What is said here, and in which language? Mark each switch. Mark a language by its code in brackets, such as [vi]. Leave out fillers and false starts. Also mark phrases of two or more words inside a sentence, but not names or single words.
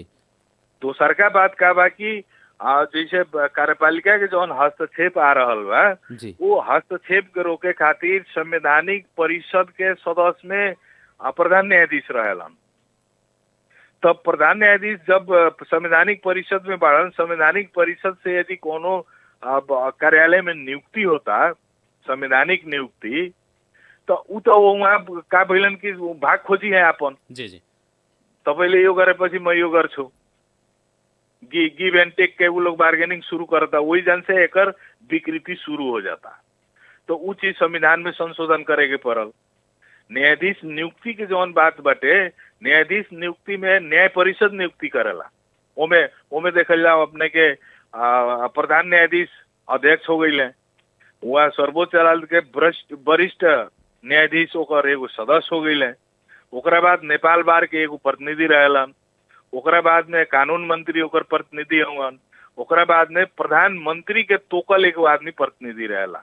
[bho] दोसर का बात का बा कि जैसे कार्यपालिका के जौन हस्तक्षेप आ रहल बा, वो हस्तक्षेप के रोके खातिर संवैधानिक परिषद के सदस्य में प्रधान न्यायाधीश रहेलन। तब प्रधान न्यायाधीश जब संवैधानिक परिषद में बढ़न, संवैधानिक परिषद से यदि कोनो कार्यालय में नियुक्ति होता, संवैधानिक नियुक्ति, तो उ तो वहाँ का भइलन कि भाग खोजी है अपन। जी जी [ne] तपाईँले यो गरेपछि म यो गर्छु, [en] give and take [bho] के वो लोग बार्गेनिंग शुरू करता, वही जन से एकर विकृति शुरू हो जाता। तो उ चीज संविधान में संशोधन करे के पड़ल। न्यायाधीश नियुक्ति के जौन बात बाटे, न्यायाधीश नियुक्ति में न्याय परिषद नियुक्ति करेला। ओमे देखल जाओ अपने के प्रधान न्यायाधीश अध्यक्ष हो गई, वहाँ सर्वोच्च अदालत के वरिष्ठ न्यायाधीश ओकर एगो सदस्य हो गई, ओकरा बाद नेपाल बार के एगो प्रतिनिधि रहेलन, ओकरा बाद में कानून मंत्री ओकर प्रतिनिधि होवन, ओकरा बाद में प्रधानमंत्री के तोकल एगो आदमी प्रतिनिधि रहेला।